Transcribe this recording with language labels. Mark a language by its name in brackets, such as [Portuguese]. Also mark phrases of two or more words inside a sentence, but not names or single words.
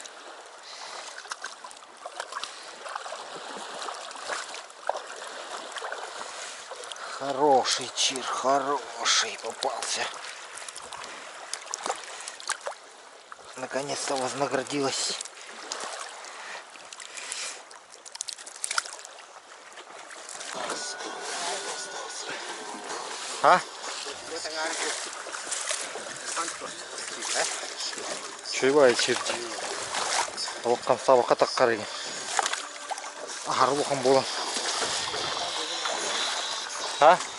[Russian] Хороший чир, хороший попался. Наконец-то вознаградилась. А? [Kazakh] Чуйбай чирди. Оққан сабаққа таққар екен. Ағарып оққан болам. А?